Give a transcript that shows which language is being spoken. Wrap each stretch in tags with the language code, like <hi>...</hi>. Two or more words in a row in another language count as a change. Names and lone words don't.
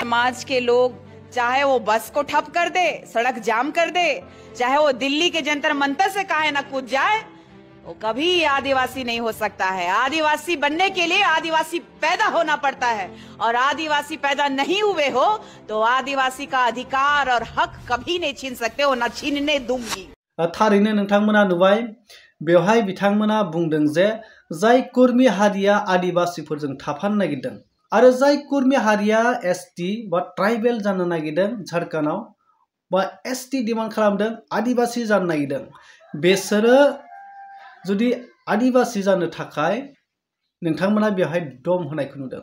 <hi>समाज के लोग चाहे वो बस को ठप कर दे, सड़क जाम कर दे, चाहे वो दिल्ली के जंतर मंतर से काहे ना कूद जाए, वो कभी आदिवासी नहीं हो सकता है। आदिवासी बनने के लिए आदिवासी पैदा होना पड़ता है, और आदिवासी पैदा नहीं हुए हो तो आदिवासी का अधिकार और हक कभी नहीं छीन सकते हो, ना छीनने दूंगी।</hi> <brx>थारैनो नोंथांमोना नुबाय, बेवहाय बिथांमोना बुंदों जे जाय कुर्मी हारिया आदिवासीफोरजों थाफानो नागिरदों आरो जाय कुर्मी हारिया एसटि बा ट्राइबेल जानो नागिरदों, झारखंडआव बा</brx> <en>ST demand</en> <brx>खालामदों, आदिवासी जानो नागिरदों, बेसोरो जुदि आदिवासी जानो थाखाय नोंथांमोना बेवहाय दम होनायखौ नुदों।</brx>